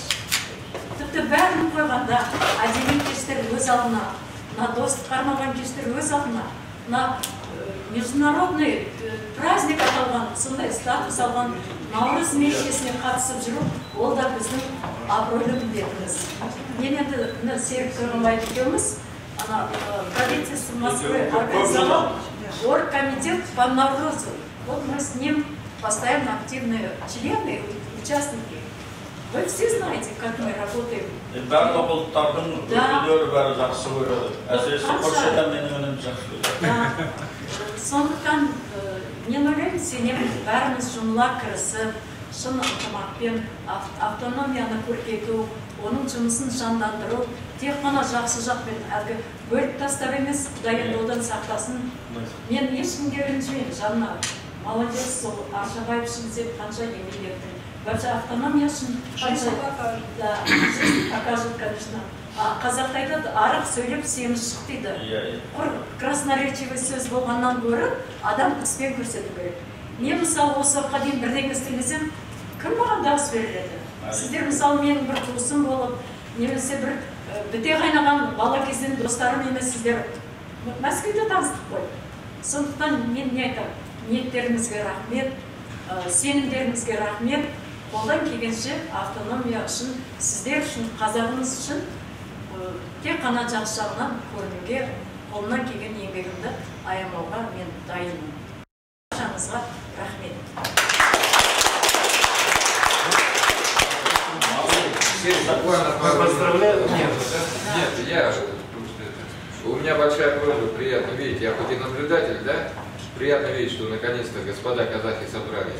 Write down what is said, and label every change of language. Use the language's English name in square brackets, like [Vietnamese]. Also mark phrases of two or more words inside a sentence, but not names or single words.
[Kazakh] Тіпті бәрін қойғанда, әдеби кештер өз алдына, достық қармаған кештер өз алдына, [Russian] международный праздник [Kazakh] аталған, сондай статус алған Наурыз мерекесіне қатысып жүру, ол да біздің абыройлы міндетіміз. Мен енді Серік Тұрғынбаев екеуміз, [Russian] правительство Москвы организовал оргкомитет по Наурызу. Вот мы с ним постоянно активные члены, участники. Вы все знаете, как мы работаем. [Kazakh] Сондықтан мен ойлаймын, сенем бәріміз жұмыла кірісіп, шын ынтымақпен автономияны көркейту, оның жұмысын жандандыру, тек қана жақсы жақпен әлгі бөліп тастап емес, Құдай енді одан сақтасын. Мен ешкімге ренжімеймін, жанына молодец, сол Аршабаев үшін деп қанша еңбек еттің. [Russian] Вообще автономия [Kazakh] үшін қанша [Russian] жизнь покажет, конечно. [Kazakh] Қазақта айтады, арық сөйлеп семіз шық дейді. Құр красноречивый сөз болғаннан гөрі адам іспен көрсету керек. Мен мысалы осы уақытқа дейін бірдеңе істемесем, кім маған дауыс берер еді? Сіздер мысалы менің бір туысым болып, немесе бір біте қайнаған бала кезден достарым емес, сіздер Мәскеуде таныстық қой. Сондықтан мен не айтамын? Ниеттеріңізге рахмет, сенімдеріңізге рахмет. Қолдан келгенше автономия үшін, сіздер үшін, қазағымыз үшін тек қана жақсы жағынан көрінуге, қолынан келген еңбегімді аямауға мен дайынмын. Баршаңызға рахмет. [Russian] Поздравляю. Нет, у меня большая просьба, приятно видеть, я хоть и наблюдатель, да? Приятно видеть, что наконец-то господа казахи собрались.